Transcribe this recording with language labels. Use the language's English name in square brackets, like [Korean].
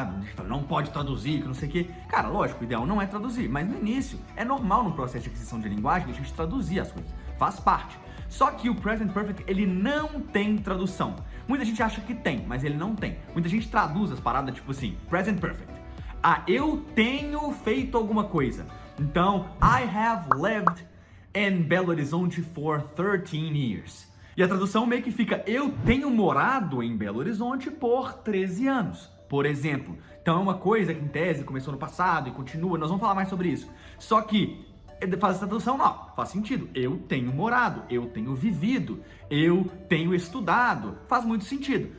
[Portuguese] A gente fala, não pode traduzir, que não sei o quê. Cara, lógico, o ideal não é traduzir, mas no início é normal no processo de aquisição de linguagem a gente traduzir as coisas. Faz parte. Só que o Present Perfect, ele não tem tradução. Muita gente acha que tem, mas ele não tem. Muita gente traduz as paradas tipo assim, Present Perfect. Ah, eu tenho feito alguma coisa. [English] Então, I have lived in Belo Horizonte for 13 years. [Portuguese] E a tradução meio que fica, eu tenho morado em Belo Horizonte por 13 anos. Por exemplo. Então é uma coisa que em tese começou no passado e continua, nós vamos falar mais sobre isso. Só que faz essa tradução, não, faz sentido. Eu tenho morado, eu tenho vivido, eu tenho estudado. Faz muito sentido.